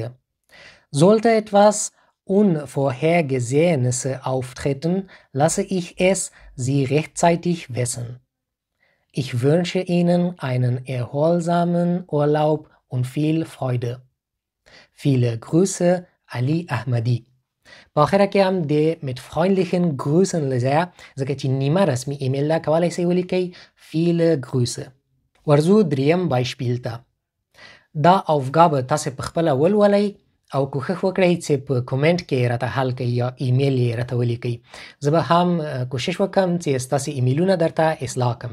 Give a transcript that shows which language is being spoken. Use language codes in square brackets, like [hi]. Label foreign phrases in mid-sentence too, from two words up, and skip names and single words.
[de] Sollte etwas Unvorhergesehenes auftreten, lasse ich es Sie rechtzeitig wissen. Ich wünsche Ihnen einen erholsamen Urlaub und viel Freude. Viele Grüße, Ali Ahmadi. [ps] په آخره کې هم د [de] mit freundlichen Grüßen [ps] لځایه ځکه چې نیمه رسمي ایمیل ده کولی شئ ولیکئ [de] viele Grüße. [ps] ورځو دریم Beispiel ته. دا Aufgabe تاسې په خپله ولولئ او کوښښ وکړئ چې په کومنټ کې راته حل کړئ یا ایمیل یې راته ولیکئ. زه به هم کوشش وکړم چې ستاسې ایمیلونه درته اصلاح کړم.